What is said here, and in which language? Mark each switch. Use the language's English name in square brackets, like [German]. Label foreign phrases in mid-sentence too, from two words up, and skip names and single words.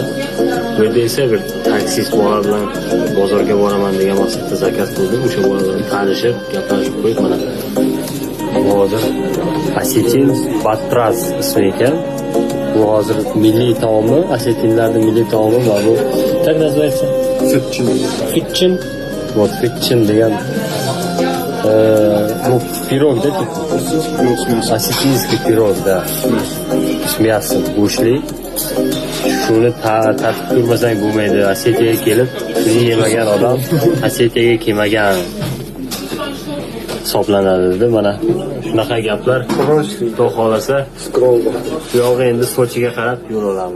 [Uzbek] Bu yerda esa bir taksist bola bilan bozorga boraman degan maqsadda zakaz qildim. O'sha bola bilan tanishib, gaplashib qo'yib mana hozir Osetin Batras ismi ekan. Bu hozir milliy taomi, Osetinlarning milliy taomi va bu [Russian] как называется? Фитчин. Вот Фитчин [Uzbek] degan [Russian] Ну, пирог, да? Осетинский пирог, да. С мясом, [Uzbek] go'shtli. Shuni tatib ko'rmasang bo'lmaydi. Osetiyaga kelib, shuni yemagan odam Osetiyaga kelmagan hisoblanadi. Mana shunaqa gaplar. Xudo xolasa, bu yog'i endi Sochiga qarab yo'l olamiz.